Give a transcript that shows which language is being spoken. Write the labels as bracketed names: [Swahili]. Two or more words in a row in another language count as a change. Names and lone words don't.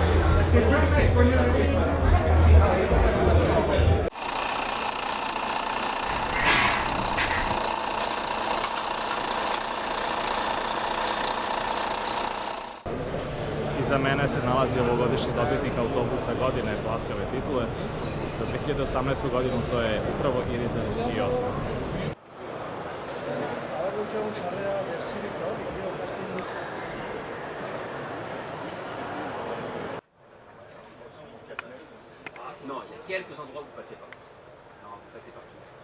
[Croatian] Iza mene se nalazi ovogodišnji dobitnik autobusa godine Plaskave titule. Za 2018. godinu to je upravo Iriza i8. [French] Non, il y a quelques endroits où vous passez pas. Non, vous passez partout.